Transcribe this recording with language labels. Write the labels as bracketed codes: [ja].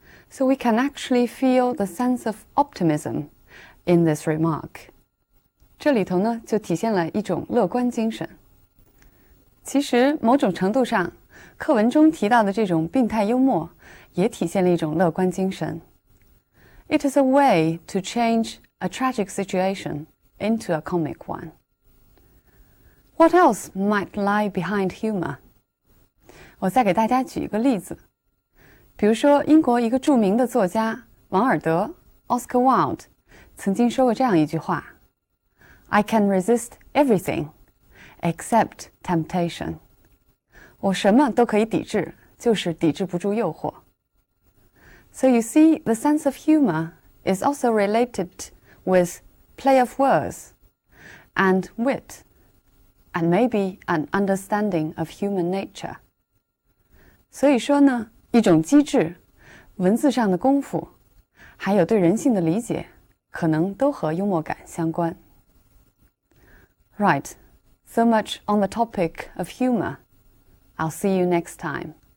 [en] So we can actually feel the sense of optimism in this remark. [zh] 这里头呢，就体现了一种乐观精神。其实，某种程度上，课文中提到的这种病态幽默，也体现了一种乐观精神。 [en] It is a way to change a tragic situation into a comic one. What else might lie behind humor? [zh] 我再给大家举一个例子，比如说英国一个著名的作家王尔德 Oscar Wilde 曾经说过这样一句话 [en] I can resist everything except temptation. [zh] 我什么都可以抵制，就是抵制不住诱惑。 [en] So you see, the sense of humor is also related with play of words and wit, and maybe an understanding of human nature. [zh] 所以说呢，一种机智、文字上的功夫，还有对人性的理解，可能都和幽默感相关。 [en] Right, so much on the topic of humor. I'll see you next time.